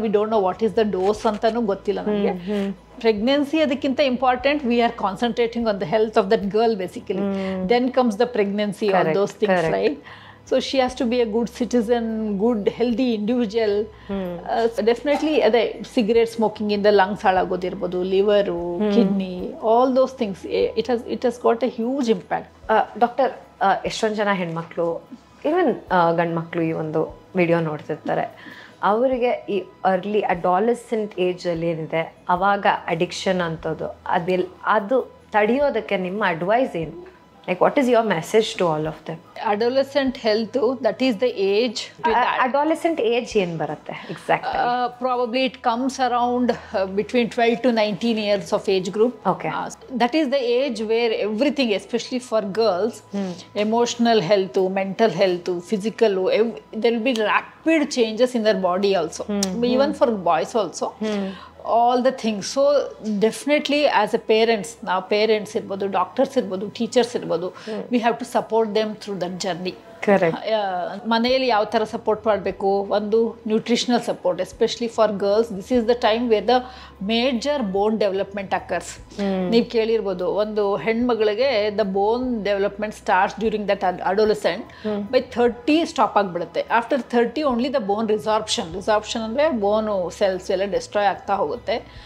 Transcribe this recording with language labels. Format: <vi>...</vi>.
<en>we don't know what is the dose</en> <kn>ಅಂತಲೂ ಗೊತ್ತಿಲ್ಲ ನನಗೆ.</kn> <en>pregnancy</en> <kn>ಅದಕ್ಕಿಂತ</kn> <en>Important. We are concentrating on the health of that girl basically. Then comes the pregnancy, all those things, right? So she has to be a good citizen, good healthy individual.</en> <kn>Definitely ಅದೇ cigarette smoking ಇಂದ lungs ಹಾಳಾಗೋದಿರ್ಬೋದು, liver, kidney,</kn> <en>All those things. It has got a huge impact.</en> <kn>Doctor, ಎಷ್ಟೊಂದು ಜನ ಹೆಣ್ಮಕ್ಳು, even ಗಂಡು ಮಕ್ಕಳು ಈ ಒಂದು video ನೋಡ್ತಿರ್ತಾರೆ. ಅವರಿಗೆ ಈ ಅರ್ಲಿ ಅಡಾಲೆಸೆಂಟ್ ಏಜಲ್ಲಿ ಏನಿದೆ ಅವಾಗ ಅಡಿಕ್ಷನ್ ಅಂಥದ್ದು ಅದು ತಡೆಯೋದಕ್ಕೆ ನಿಮ್ಮ ಅಡ್ವೈಸ್ ಏನು?</kn> <en>Like, what is your message to all of them? Adolescent health, that is the age. Adolescent age</en> <kn>ಏನು ಬರುತ್ತೆ</kn> <en>exactly? Probably it comes around between 12 to 19 years of age group. Okay. That is the age where everything, especially for girls, emotional health, mental health, physical, there will be rapid changes in their body also. Even for boys also. All the things. So definitely as a parents, now parents</en> <kn>irbodu,</kn> <en>doctors irbodu, teachers irbodu, we have to support them through that journey. Correct.</en> <kn>ಮನೆಯಲ್ಲಿ ಯಾವ ಥರ support ಮಾಡಬೇಕು, ಒಂದು nutritional support,</kn> <en>Especially for girls. This is the time where the major bone development occurs.</en> <kn>ನೀವು ಕೇಳಿರ್ಬೋದು, ಒಂದು ಹೆಣ್ಮಗಳಿಗೆ</kn> <en>The bone development starts during that adolescent.</en> <kn>By 30 stop ಆಗಿಬಿಡುತ್ತೆ.</kn> <en>after 30 only the bone resorption</en> <kn>ಅಂದರೆ ಬೋನು ಸೆಲ್ಸ್ ಎಲ್ಲ ಡೆಸ್ಟ್ರಾಯ್ ಆಗ್ತಾ ಹೋಗುತ್ತೆ.</kn>